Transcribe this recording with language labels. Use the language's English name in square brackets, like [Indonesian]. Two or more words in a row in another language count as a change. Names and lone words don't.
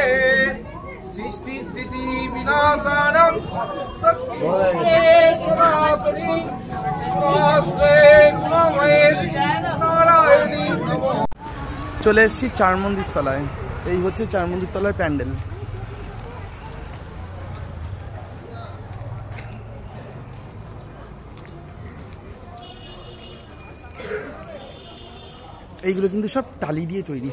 [Sanskrit] सृष्टि स्थिति विनाशानं सत्ये सनातनी स्वास्त्रे गुणमये नारायणी नमो। [Bangla] চলে এসেছি চার মন্দির তলায়। এই হচ্ছে চার মন্দির তলার প্যান্ডেল। এইগুলো কিন্তু সব টালি দিয়ে তৈরি।